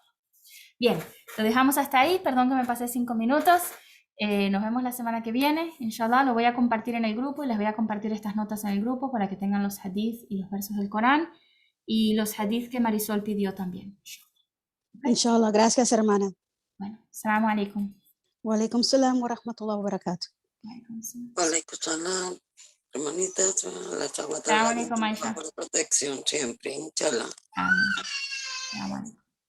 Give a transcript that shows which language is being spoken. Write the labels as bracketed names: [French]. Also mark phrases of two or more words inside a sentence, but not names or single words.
[Spanish] Bien, lo dejamos hasta ahí, perdón que me pasé 5 minutos. Nos vemos la semana que viene, inshallah. Lo voy a compartir en el grupo y les voy a compartir estas notas en el grupo para que tengan los hadith y los versos del Corán y los hadith que Marisol pidió también. ¿Okay? Inshallah, gracias hermana. Bueno, [Arabic] السلام عليكم. وعليكم السلام ورحمة الله وبركاته. وعليكم السلام, [Spanish] hermanita, la [Arabic] السلام عليكم, Aisha. [Spanish] protección siempre, inshallah. Amén. [Arabic] السلام عليكم.